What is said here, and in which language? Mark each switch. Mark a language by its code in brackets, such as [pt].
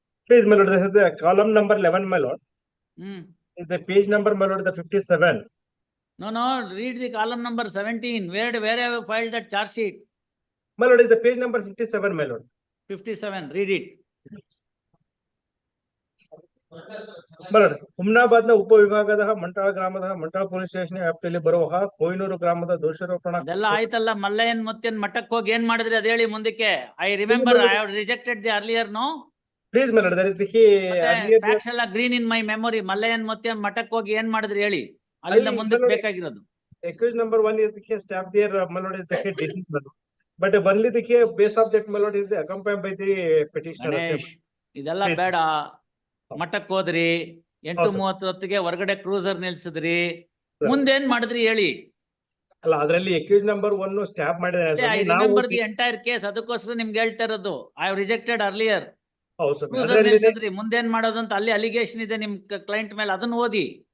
[en] Please, my lord, this is the column number 11, my lord. Hmm. Is the page number, my lord, the 57. No, read the column number 17. Where have you filed that charge sheet? My lord, is the page number 57, my lord. 57, read it. [kn] My lord, ಹುಮ್ನಾಬಾದ್ನ ಉಪವಿಭಾಗದ ಮಂಟಾಳ ಗ್ರಾಮದ ಮಂಟಾಳ police station ವ್ಯಾಪ್ತಿಯಲ್ಲಿ ಬರುವ ಕೊಯ್ನೂರು ಗ್ರಾಮದ ದೋಷಾರೋಪಣಾ ಅದೆಲ್ಲ ಆಯ್ತಲ್ಲ, ಮಲ್ಲಯ್ಯನ್ ಮುತ್ತಿನ ಮಠಕ್ಕೆ ಹೋಗಿ ಏನ್ ಮಾಡಿದ್ರಿ ಅದ ಹೇಳಿ ಮುಂದಕ್ಕೆ. [en] I remember I have rejected the earlier. No, please my lord, there is the facts ಎಲ್ಲ green in my memory. [kn] ಮಲ್ಲಯ್ಯನ್ ಮುತ್ತಿನ ಮಠಕ್ಕೆ ಹೋಗಿ ಏನ್ ಮಾಡಿದ್ರಿ ಹೇಳಿ, ಅಲ್ಲಿಂದ ಮುಂದಕ್ಕೆ ಬೇಕಾಗಿರೋದು. [en] accused number 1 is the case stabbed there, my lord, is the case deceased, my lord. But only the case base of that, my lord, is the accompanied by the petitioner. [kn] Ganesh, ಇದೆಲ್ಲ [en] Please. [kn] ಬೇಡ. ಮಠಕ್ಕೆ ಹೋದ್ರಿ, 8:30 ಹೊತ್ತಿಗೆ ಹೊರಗಡೆ cruiser ನಿಲ್ಸಿದ್ರಿ, ಮುಂದೇನ್ ಮಾಡಿದ್ರಿ ಹೇಳಿ. ಅಲ್ಲ, ಅದರಲ್ಲಿ accused number 1 ಸ್ಟ್ಯಾಬ್ ಮಾಡಿದ್ದಾರೆ. [en] I remember the entire case. [kn] ಅದಕ್ಕೋಸ್ಕರ ನಿಮ್ಗೆ ಹೇಳ್ತಾ ಇರೋದು, [en] I have rejected earlier. [kn] ಹೌದು ಸರ್, ಕ್ರೂಸರ್ ನಿಲ್ಸಿದ್ರಿ, ಮುಂದೇನ್ ಮಾಡೋದಂತ ಅಲ್ಲಿ ಅಲಿಗೇಷನ್ ಇದೆ ನಿಮ್ ಕ್ಲೈಂಟ್ ಮೇಲೆ, ಅದನ್ನ ಓದಿ.